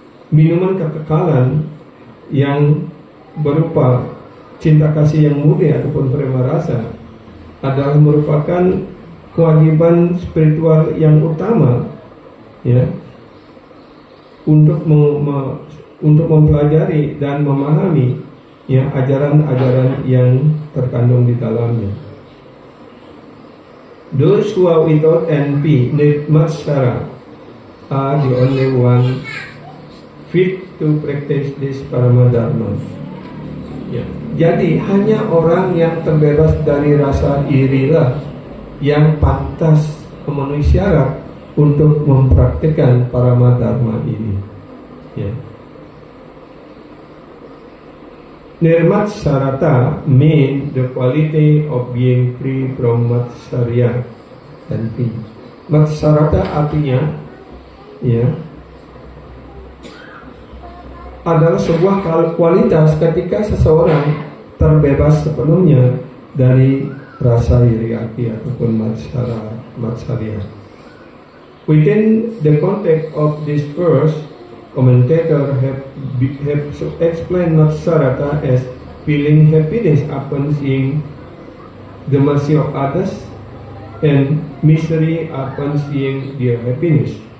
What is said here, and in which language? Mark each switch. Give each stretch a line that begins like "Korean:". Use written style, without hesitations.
Indonesian: minuman kekekalan yang berupa cinta kasih yang murni ataupun prema rasa adalah merupakan kewajiban spiritual yang utama, ya, untuk mempelajari dan memahami, ya, ajaran-ajaran yang terkandung di dalamnya.
English: Those who are without envy, nirmatsara, are the only one fit to practice this paramadharma.
Indonesian: Ya. Jadi hanya orang yang terbebas dari rasa irilah yang pantas memenuhi syarat untuk mempraktikkan paramadharma ini. Ya.
English: Nirmatsarata mean the quality of being free from matsarya dan free.
Indonesian: Matsarata artinya ya adalah sebuah kualitas ketika seseorang terbebas sepenuhnya dari rasa iri hati ataupun matsarya.
English: Within the context of this verse, commentators have explained matsarata as feeling happiness upon seeing the mercy of others and misery upon seeing their happiness.